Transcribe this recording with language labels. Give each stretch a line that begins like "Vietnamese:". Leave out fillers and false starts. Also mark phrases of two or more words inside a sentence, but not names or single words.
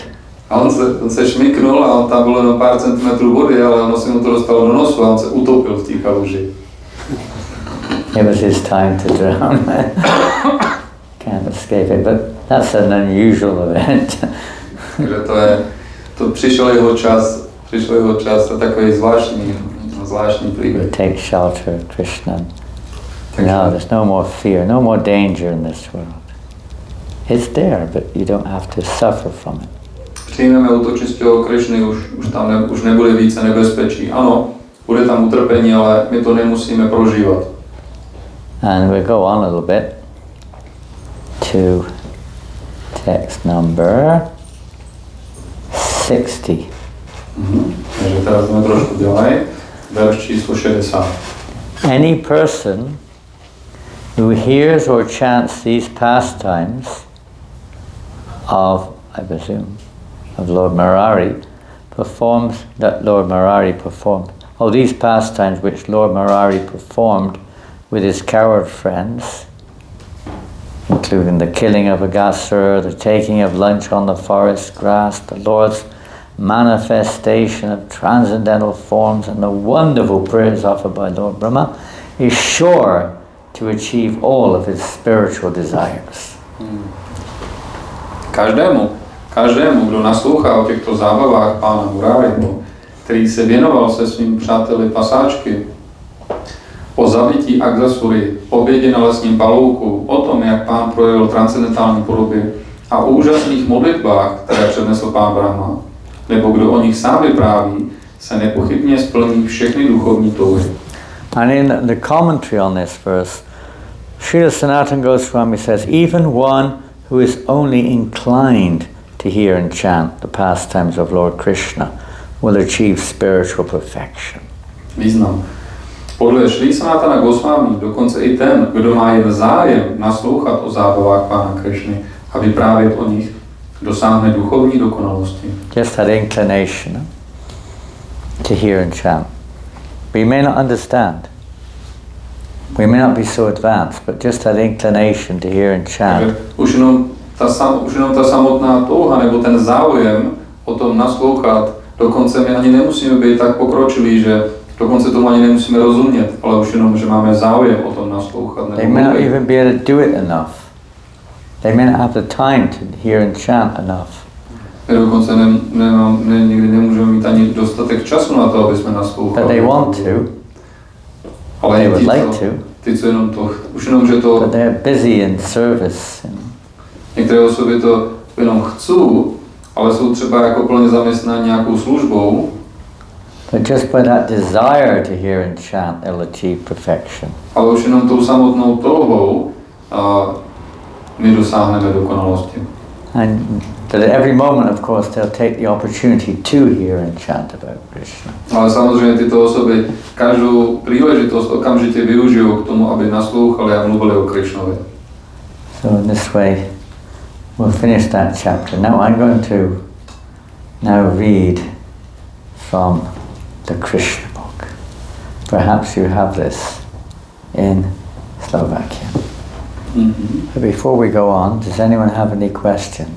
Czech: A on se šmiknul a on tam bylo jenom pár centimetrů vody, ale ono se mu to dostalo do nosu a on se utopil v té kaluži.
English: It was his time to drown. Can't escape it, but that's an unusual event.
Czech: Takže to přišel jeho čas, to takový zvláštní příběh.
English: Take shelter of Krishna. No, there's no more fear, no more danger in this world. It's there, but you don't have to suffer from it.
Czech: Přijmeme útočiště Krishny, už tam už nebude více nebezpečí. Ano, bude tam utrpení, ale my to nemusíme prožívat.
English: And we'll go on a little bit to text number 60.
Czech: Takže teraz jsme trošku dělají. verš číslo 60.
English: Any person who hears or chants these pastimes of, I presume, of Lord Murari, these pastimes which Lord Murari performed with his coward friends, including the killing of Aghasura, the taking of lunch on the forest grass, the Lord's manifestation of transcendental forms, and the wonderful prayers offered by Lord Brahma, is sure to achieve all of his spiritual desires.
Czech: Každému, kdo naslouchá o těchto zábavách pána Murariho, který se věnoval se svým přáteli pasáčky, o zabití Aghasury, o bědě na lesním palouku, o tom, jak pán projevil transcendentální podoby a o úžasných modlitbách, které přednesl pán Brahma, nebo kdo o nich sám vypráví, se nepochybně splní všechny duchovní touhy.
English: And in the commentary on this verse, Srila Sanatana Goswami says, even one who is only inclined to hear and chant the pastimes of Lord Krishna will achieve spiritual perfection.
Czech: Význam. Podle Sri Sanatana Goswami dokonce i ten, kdo má jen zájem naslouchat o zábavách pána Krishny a vyprávět o nich, dosáhne duchovní dokonalosti.
English: Just that inclination to hear and chant. We may not understand. We may not be so advanced, but just that inclination to hear and chant.
Czech: Už jenom ta samotná touha nebo ten záujem o tom naslouchat, dokonce my ani nemusíme být tak pokročilí, že dokonce tomu ani nemusíme rozumět, ale už jenom, že máme záujem o tom naslouchat.
English: They may not even be able to do it enough. They may not have the time to hear and chant enough.
Czech: Dokonce někdy nemůžeme mít ani dostatek času na to, aby jsme naslouchali.
English: But they want to.
Czech: Ale
English: they would like to.
Czech: Ty, co jenom to, už jenom, že to...
English: But they're busy in service.
Czech: Některé osoby to jenom chcou, ale jsou třeba jako plně zaměstnaní nějakou službou.
English: But just by that desire to hear and chant, they'll achieve perfection.
Czech: Ale už jenom tou samotnou touhou my dosáhneme dokonalosti.
English: And that at every moment, of course, they'll take the opportunity to hear and chant about Krishna.
Czech: Ale samozřejmě tyto osoby každou příležitost okamžitě využijou k tomu, aby naslouchali a mluvili o Krishnovi.
English: So in this way, we'll finish that chapter. Now I'm going to read from the Krishna book. Perhaps you have this in Slovakian. But before we go on, does anyone have any questions?